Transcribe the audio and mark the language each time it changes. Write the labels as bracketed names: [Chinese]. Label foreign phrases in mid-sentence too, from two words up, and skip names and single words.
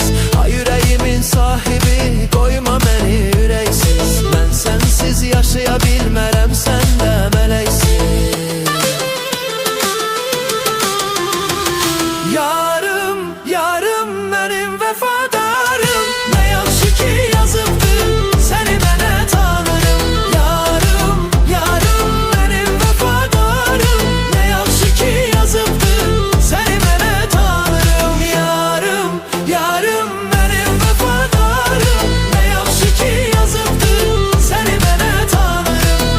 [Turkish] Ay yüreğimin sahibi, koyma beni yüreksiz. Ben sensiz yaşaya bilmərəm, sen de meleksiz. [Azerbaijani] Yarım, yarım benim vəfadarım, ne yaxşı ki yazıbdır səni mənə tanırım. Yarım, yarım benim vəfadarım, ne yaxşı ki yazıbdır səni mənə tanırım. Yarım, yarım benim vəfadarım, ne yaxşı ki yazıbdır səni mənə tanırım.